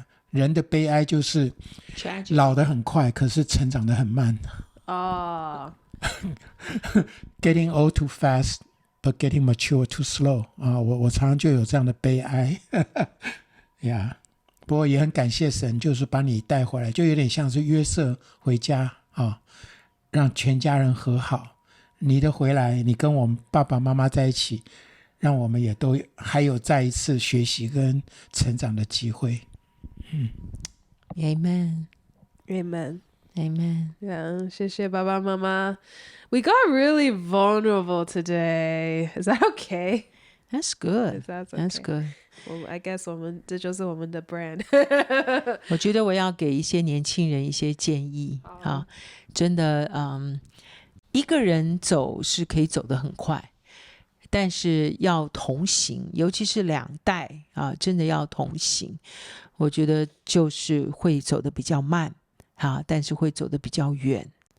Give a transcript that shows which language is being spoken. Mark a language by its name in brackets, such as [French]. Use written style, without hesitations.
[Chinese] 人的悲哀就是老得很快，可是成长得很慢。 [English] Getting old too fast, but getting mature too slow. [Chinese] 我常常就有这样的悲哀。不过也很感谢神，就是把你带回来，就有点像是约瑟回家让全家人和好。你的回来，你跟我们爸爸妈妈在一起，让我们也都还有再一次学习跟成长的机会。 [English] Amen. Amen. Amen. [Chinese] 谢谢爸爸妈妈。 [English] We got really vulnerable today. Is that okay? That's good. That's okay. That's good. Well, I guess [Chinese] 这就是我们的 [English] brand. [Chinese] 我觉得我要给一些年轻人一些建议真的，一个人走是可以走得很快，但是要同行，尤其是2代真的要同行。我觉得就是会走得比较慢但是会走得比较远。